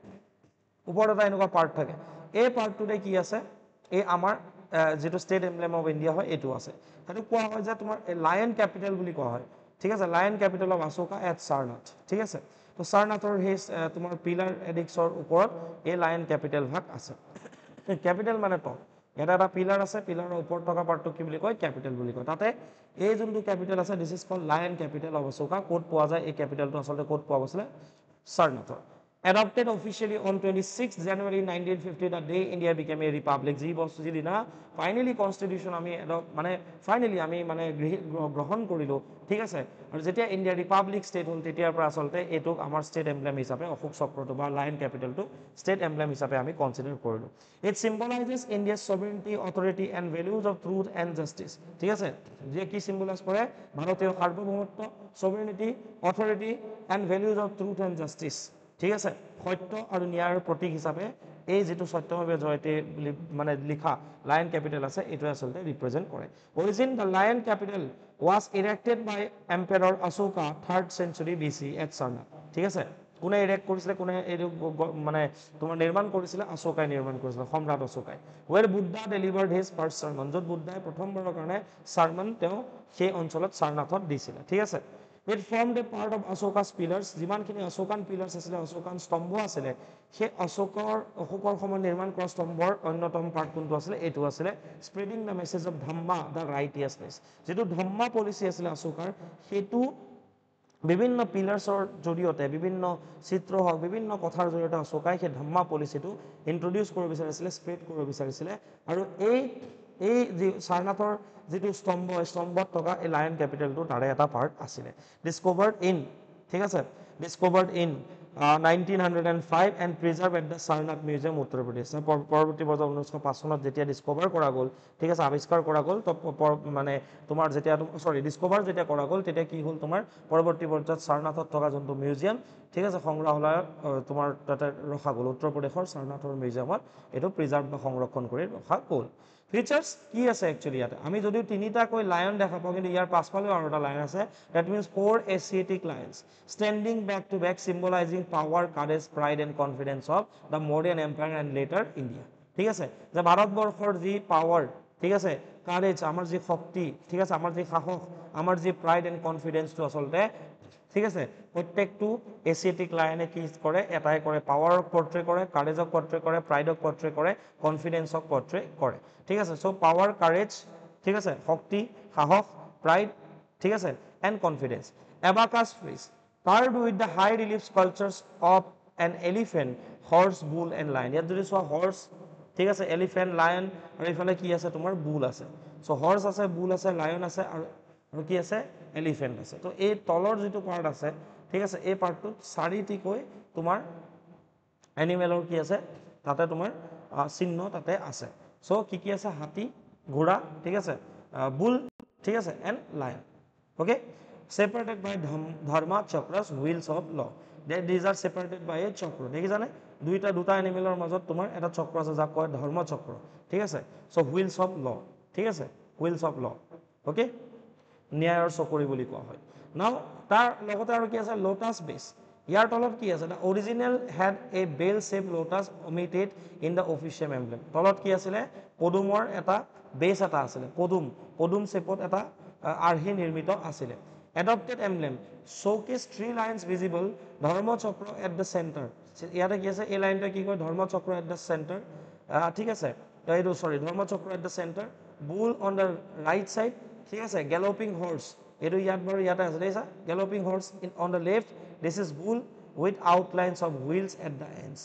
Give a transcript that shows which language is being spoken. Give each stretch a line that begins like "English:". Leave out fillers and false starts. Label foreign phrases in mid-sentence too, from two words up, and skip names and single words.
Assamese: ওপৰত এটা এনেকুৱা পাৰ্ট থাকে এই পাৰ্টটোতে কি আছে এই আমাৰ যেটো
English: state emblem of India
Assamese: হয় এইটো আছে সেইটো কোৱা হয় যে তোমাৰ
English: lion capital
Assamese: বুলি কোৱা হয় ঠিক আছে
English: lion capital of Ashoka at Sarnath
Assamese: ঠিক আছে তো সাৰনাথৰ সেই তোমাৰ পিলাৰ এডিক্সৰ ওপৰত এই
English: lion capital
Assamese: ভাগ আছে কেপিটেল মানে টপ এটা পিলাৰ আছে পিলাৰৰ ওপৰত থকা পাৰ্টটো কি বুলি কয় কেপিটেল বুলি কয় তাতে এই যোনটো কেপিটেল আছে
English: this is called lion capital of Ashoka
Assamese: ক'ত পোৱা যায় এই কেপিটেলটো আচলতে ক'ত পোৱা গৈছিলে সাৰনাথৰ
English: adopted officially on 26 January 1950 the day India became a republic
Assamese: যি বস্তু যিদিনা ফাইনালি কনস্টিটিউশন আমি মানে ফাইনালি আমি মানে গ্ৰহণ কৰিলো ঠিক আছে আৰু যেতিয়া ইণ্ডিয়া
English: republic state
Assamese: হ'ল তেতিয়াৰ পৰা আচলতে এইটোক আমাৰ
English: state emblem
Assamese: হিচাপে অশোক চক্ৰটো বা
English: lion capital state emblem
Assamese: হিচাপে আমি কনসিডাৰ
English: কৰিলো it symbolizes India's sovereignty authority and values of truth and justice
Assamese: ঠিক আছে যে কি সিম্বলাইজ কৰে ভাৰতীয় সাৰ্বভৌমত্ব
English: sovereignty authority and values of truth and justice
Assamese: ঠিক আছে সত্য আৰু ন্যায়ৰ প্ৰতীক হিচাপে এই যেটো সত্যভাৱে জয়তে মানে লিখা
English: lion capital
Assamese: আছে এটো আসলে ৰিপ্ৰেজেন্ট কৰে
English: origin the lion capital was erected by emperor Ashoka 3rd century BC at Sarnath
Assamese: ঠিক আছে কোনে ইৰেক্ট কৰিছিলে কোনে এই মানে তোমাৰ নিৰ্মাণ কৰিছিলে অশোকাই নিৰ্মাণ কৰিছিলে সম্ৰাট অশোকাই
English: where Buddha delivered his first sermon
Assamese: যত বুদ্ধাই প্ৰথমবাৰৰ কাৰণে সাৰমন তেওঁ সেই অঞ্চলত সাৰনাথত দিছিলে ঠিক আছে
English: It formed a part of Ashoka's pillars.
Assamese: যিমানখিনি
English: Ashokan pillars
Assamese: আছিলে অশোকান স্তম্ভ আছিলে সেই অশোকৰ সময় নিৰ্মাণ কৰা স্তম্ভৰ অন্যতম পাৰ্ট কোনটো আছিলে এইটো আছিলে
English: spreading the message of dhamma the righteousness
Assamese: যেটো
English: dhamma policy
Assamese: আছিলে অশোকাৰ সেইটো বিভিন্ন পিলাৰ্ছৰ জৰিয়তে বিভিন্ন চিত্ৰ হওক বিভিন্ন কথাৰ জৰিয়তে অশোকাই সেই
English: dhamma policy
Assamese: ইন্ট্ৰোডিউস কৰিব বিচাৰিছিলে স্প্ৰেড কৰিব বিচাৰিছিলে আৰু এই যে সাৰনাথৰ যেটো স্তম্ভত থকা এই লায়ন কেপিটেলটো তাৰে এটা পাৰ্ট আছিলে
English: discovered in
Assamese: ঠিক আছে
English: discovered in 1905 and preserved at the Sarnath Museum, Uttar Pradesh.
Assamese: পৰৱৰ্তী বছৰ 1905 চনত যেতিয়া ডিসকভাৰ কৰা গ'ল, ঠিক আছে, আৱিষ্কাৰ কৰা গ'ল, তো মানে তোমাৰ যেতিয়া ডিসকভাৰ যেতিয়া কৰা গ'ল তেতিয়া কি হ'ল তোমাৰ পৰৱৰ্তী পৰ্যায়ত সাৰনাথত থকা যোনটো মিউজিয়াম, ঠিক আছে, সংগ্ৰহালয়ত তোমাৰ তাতে ৰখা গ'ল, উত্তৰ প্ৰদেশৰ সাৰনাথৰ মিউজিয়ামত এইটো প্ৰিজাৰ্ভ বা সংৰক্ষণ কৰি ৰখা গ'ল। ফিচাৰ্স কি আছে একচুৱেলি ইয়াতে, আমি যদিও তিনিটাকৈ লায়ন দেখা পাওঁ কিন্তু ইয়াৰ পাছফালেও আৰু এটা লায়ন আছে,
English: that means 4 Asiatic lions standing back to back symbolizing power, courage, pride and confidence of the modern empire and later India।
Assamese: ঠিক আছে, যে ভাৰতবৰ্ষৰ যি পাৱাৰ, ঠিক আছে, কাৰেজ, আমাৰ যি শক্তি, ঠিক আছে, আমাৰ যি সাহস, আমাৰ যি
English: pride and confidence
Assamese: আচলতে, ঠিক আছে, প্ৰত্যেকটো
English: Asiatic lion
Assamese: কি কৰে, এটাই কৰে, পাৱাৰক পৰ্ট্ৰে কৰে, কাৰেজক পৰ্ট্ৰে কৰে, প্ৰাইডক পৰ্ট্ৰে কৰে, কনফিডেন্সক পৰ্ট্ৰে কৰে। ঠিক আছে, চ' পাৱাৰ, কাৰেজ, ঠিক আছে, শক্তি, সাহস, প্ৰাইড, ঠিক আছে,
English: and confidence. abacus frieze paired with the high relief sculptures of an elephant, horse, bull and lion।
Assamese: ইয়াত যদি চোৱা হৰ্চ, ঠিক আছে, এলিফেণ্ট, লায়ন আৰু এইফালে কি আছে তোমাৰ বুল আছে। চ' হৰ্চ আছে, বুল আছে, লায়ন আছে আৰু কি আছে, এলিফেণ্ট আছে। তো এই তলৰ যিটো পাৰ্ট আছে, ঠিক আছে, এই পাৰ্টটোত 4টিকৈ তোমাৰ এনিমেলৰ কি আছে তাতে তোমাৰ চিহ্ন তাতে আছে। চ' কি আছে, হাতী, ঘোঁৰা, ঠিক আছে, বুল, ঠিক আছে, এণ্ড লায়ন। অ'কে,
English: separated by dharma chakras, wheels of law। These are separated by a chakra।
Assamese: দেখিছানে, দুটা এনিমেলৰ মাজত তোমাৰ এটা চক্ৰ আছে যাক কয় ধৰ্ম চক্ৰ, ঠিক আছে। চ'
English: wheels of law,
Assamese: ঠিক আছে,
English: wheels of law,
Assamese: অ'কে, ন্যায়ৰ চকৰি বুলি কোৱা হয়। নাও তাৰ লগতে আৰু কি আছে,
English: lotus base.
Assamese: ইয়াৰ তলত কি আছে,
English: original head a bell shape lotus omitted in the official emblem.
Assamese: তলত কি আছিলে, পদুমৰ এটা বেছ এটা আছিলে, পদুম শ্বেপত এটা আৰ্হি নিৰ্মিত আছিলে।
English: Adopted emblem showcase 3 lines visible, dharma chakra at the center।
Assamese: ইয়াতে কি আছে, এই লাইনটা কি কয়, ধৰ্ম চক্ৰ
English: at the center,
Assamese: ঠিক আছে, এইটো ধৰ্ম চক্ৰ
English: at the center, bull on the right side,
Assamese: ঠিক আছে,
English: galloping horse,
Assamese: এইটো ইয়াত বাৰু ইয়াতে আছে দেখিছা,
English: galloping horse on the left, this is bull with outlines of wheels at the ends।